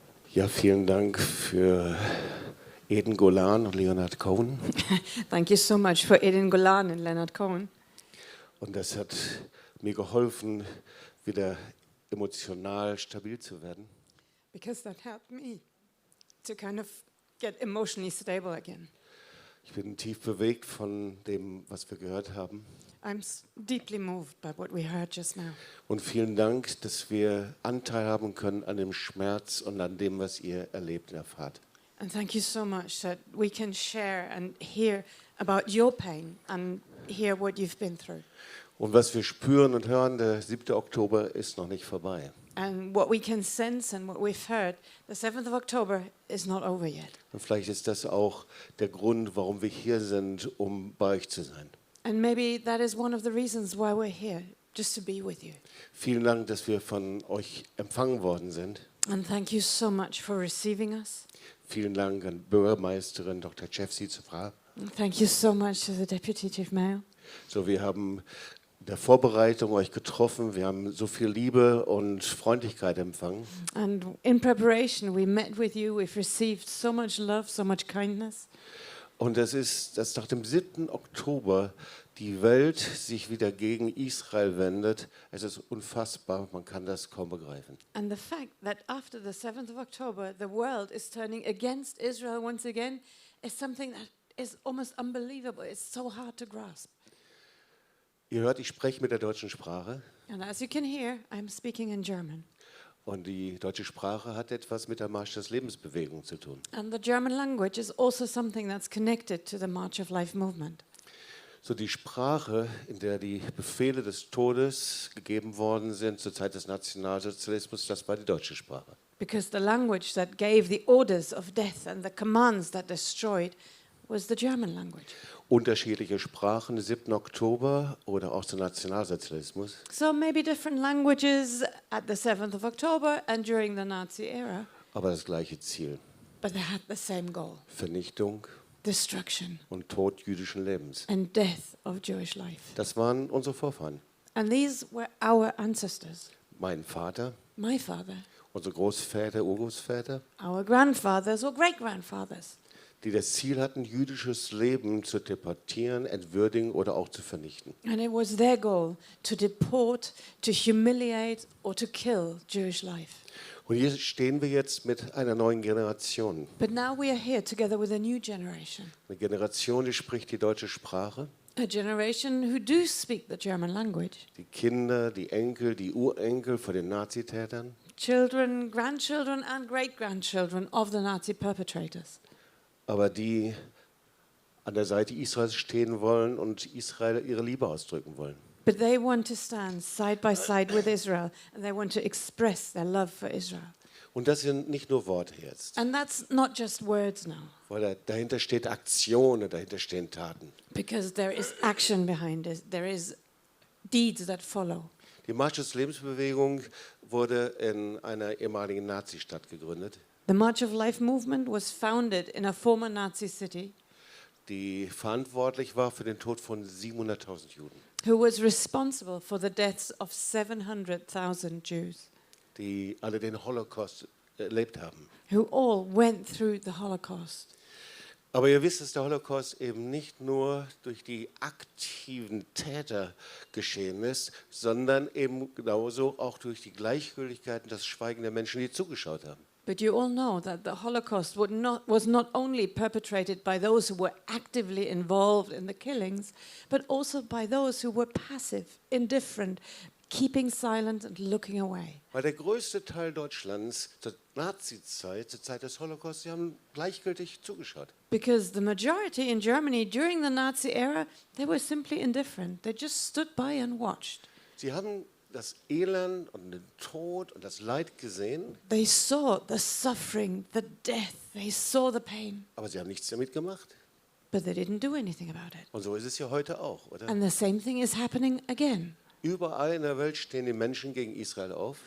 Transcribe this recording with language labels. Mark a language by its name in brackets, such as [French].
[German] Ja, vielen Dank für Eden Golan und Leonard Cohen. [English] Thank you so much for Eden Golan and Leonard Cohen. [German] Und das hat mir geholfen, wieder emotional stabil zu werden. [English] Because that helped me to kind of get emotionally stable again. [German] Ich bin tief bewegt von dem, was wir gehört haben. [English] I'm deeply moved by what we heard just now. [German] Und vielen Dank, dass wir Anteil haben können an dem Schmerz und an dem, was ihr erlebt und erfahrt. [English] And thank you so much that we can share and hear about your pain and hear what you've been through. [German] Und was wir spüren und hören, der 7. Oktober ist noch nicht vorbei. [English] And what we can sense and what we've heard, the 7th of October is not over yet. [German] Und vielleicht ist das auch der Grund, warum wir hier sind, um bei euch zu sein. [English] And maybe that is one of the reasons why we're here, just to be with you. [German] Vielen Dank, dass wir von euch empfangen worden sind. [English] And thank you so much for receiving us. [German] Vielen Dank an Bürgermeisterin Dr. Chefsi Zufra. [English] And thank you so much to the Deputy Chief Mayor. [German] So, wir haben in der Vorbereitung euch getroffen. Wir haben so viel Liebe und Freundlichkeit empfangen. [English] And in preparation, we met with you. We've received so much love, so much kindness. [German] Und das ist, dass nach dem 7. Oktober die Welt sich wieder gegen Israel wendet. Es ist unfassbar, man kann das kaum begreifen. [English] And the fact that after the 7th of October, the world is turning against Israel once again is something that is almost unbelievable. It's so hard to grasp. [German] Ihr hört, ich spreche mit der deutschen Sprache. [English] And as you can hear, I'm speaking in German. [German] Und die deutsche Sprache hat etwas mit der Marsch des Lebensbewegung zu tun. [English] And the German language is also something that's connected to the March of Life movement. [German] So die Sprache, in der die Befehle des Todes gegeben worden sind zur Zeit des Nationalsozialismus, das war die deutsche Sprache. [English] Because the language that gave the orders of death and the commands that destroyed was the German language. [German] Unterschiedliche Sprachen, 7. Oktober oder auch der Nationalsozialismus. [English] So maybe different languages at the 7th of October and during the Nazi era, [German] Aber das gleiche Ziel. [English] but they had the same goal: [German] Vernichtung [English] destruction [German] und Tod jüdischen Lebens. [English] and death of Jewish life. [German] Das waren unsere Vorfahren. [English] And these were our ancestors. [German] Mein Vater, [English] My father, [German] unsere Großväter, Urgroßväter, [English] our grandfathers or great-grandfathers, [German] die das Ziel hatten, jüdisches Leben zu deportieren, entwürdigen oder auch zu vernichten. [English] and it was their goal to deport, to humiliate or to kill Jewish life. [German] Und hier stehen wir jetzt mit einer neuen Generation. [English] But now we are here together with a new generation. [German] Eine Generation, die spricht die deutsche Sprache. [English] A generation who do speak the German language. [German] Die Kinder, die Enkel, die Urenkel von den Nazitätern. [English] Children, grandchildren and great-grandchildren of the Nazi perpetrators. [German] Aber die an der Seite Israels stehen wollen und Israel ihre Liebe ausdrücken wollen. [English] But they want to stand side by side with Israel, and they want to express their love for Israel. [German] Und das sind nicht nur Worte jetzt, [English] And that's not just words now, [German] weil dahinter steht Aktion und dahinter stehen Taten. [English] because there is action behind it. There is deeds that follow. [German] Die Marsch des Lebensbewegung wurde in einer ehemaligen Nazistadt gegründet, [English] The March of Life movement was founded in a former Nazi city, [German] die verantwortlich war für den Tod von 700.000 Juden, [English] who was responsible for the deaths of 700,000 Jews, [German] die alle den Holocaust erlebt haben. [English] who all went through the Holocaust. [German] Aber ihr wisst, dass der Holocaust eben nicht nur durch die aktiven Täter geschehen ist, sondern eben genauso auch durch die Gleichgültigkeit und das Schweigen der Menschen, die zugeschaut haben. [English] But you all know that the Holocaust was not only perpetrated by those who were actively involved in the killings, but also by those who were passive, indifferent, keeping silent and looking away. [German] Weil der größte Teil Deutschlands zur Nazizeit, zur Zeit des Holocaust, sie haben gleichgültig zugeschaut. [English] Because the majority in Germany during the Nazi era, they were simply indifferent. They just stood by and watched. [German] Sie haben das Elend und den Tod und das Leid gesehen, [English] They saw the suffering, the death, they saw the pain, [German] aber sie haben nichts damit gemacht. [English] but they didn't do anything about it. [German] Und so ist es ja heute auch, oder? [English] And the same thing is happening again. [German] Überall in der Welt stehen die Menschen gegen Israel auf.